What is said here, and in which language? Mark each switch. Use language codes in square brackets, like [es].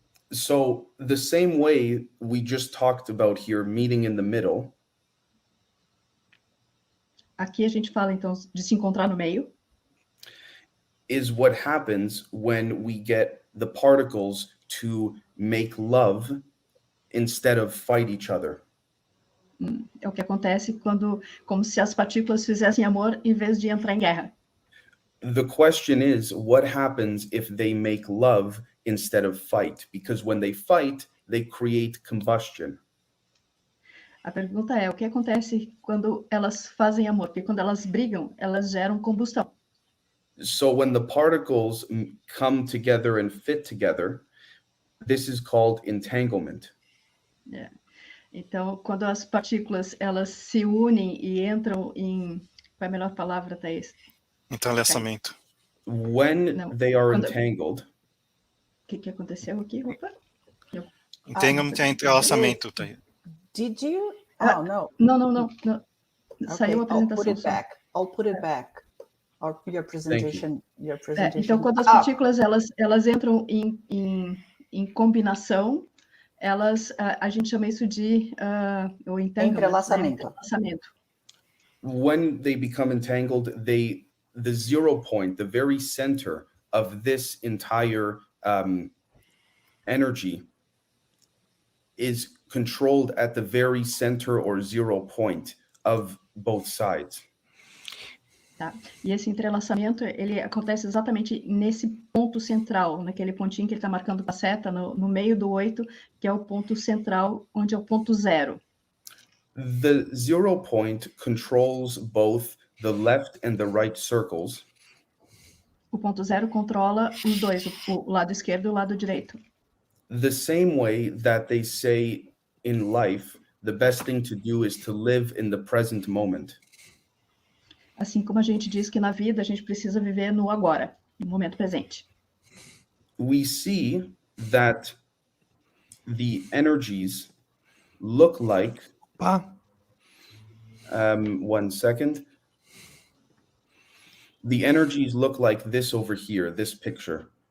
[en] So, the same way we just talked about here, meeting in the middle. [pt] Aqui a gente fala, então, de se encontrar no meio. [en] Is what happens when we get the particles to make love instead of fight each other. [pt] É o que acontece como se as partículas fizessem amor em vez de entrar em guerra. [en] The question is, what happens if they make love instead of fight? Because when they fight, they create combustion. [pt] A pergunta é, o que acontece quando elas fazem amor? Porque quando elas brigam, elas geram combustão. [en] So when the particles come together and fit together, this is called entanglement. [pt] Então, quando as partículas elas se unem e entram em... Qual é a melhor palavra, Thaís? Entrelaçamento. [en] When they are entangled... [pt] O que aconteceu aqui, opa? Entanglement é entrelaçamento, Thaís. [en] Did you? Oh, no. [pt] Não. [en] Okay, [pt] Saiu a apresentação. [en] I'll put it back. Your presentation. [pt] Então, quando as partículas elas entram em combinação, a gente chama isso de o entrelaçamento. [en] When they become entangled, the 0 point, the very center of this entire energy is controlled at the very center or 0 point of both sides. [pt] Tá? E esse entrelaçamento, ele acontece exatamente nesse ponto central, naquele pontinho que ele está marcando com a seta, no meio do 8, que é o ponto central, onde é o ponto 0. [en] The 0 point controls both the left and the right circles. [pt] O ponto 0 controla os dois, o lado esquerdo e o lado direito. [en] The same way that they say in life, the best thing to do is to live in the present moment. [pt] Assim como a gente diz que na vida a gente precisa viver no agora, no momento presente. [en] We see that the energies look like, Opa, 1 second. The energies look like this over here, this picture.